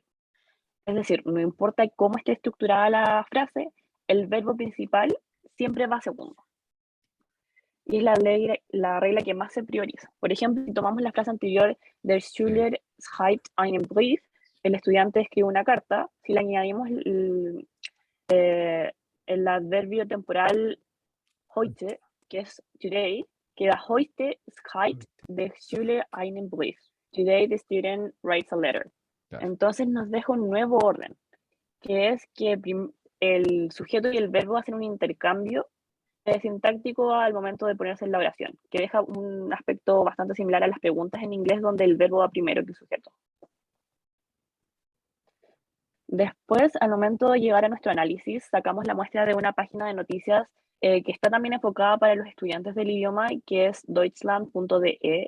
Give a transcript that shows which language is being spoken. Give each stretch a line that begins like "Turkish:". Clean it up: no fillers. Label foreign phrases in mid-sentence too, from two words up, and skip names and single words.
Spanish: Es decir, no importa cómo esté estructurada la frase, el verbo principal siempre va segundo. Y es la regla que más se prioriza. Por ejemplo, si tomamos la frase anterior,
German: der Schüler schreibt einen Brief,
Spanish: el estudiante escribe una carta, si le añadimos el adverbio temporal heute, que es today, queda
German: heute schreibt der Schüler einen Brief.
English: Today the student writes a letter.
Spanish: Claro. Entonces nos deja un nuevo orden, que es que el sujeto y el verbo hacen un intercambio sintáctico al momento de ponerse en la oración, que deja un aspecto bastante similar a las preguntas en inglés, donde el verbo va primero que el sujeto. Después, al momento de llegar a nuestro análisis, sacamos la muestra de una página de noticias que está también enfocada para los estudiantes del idioma, que es deutschland.de.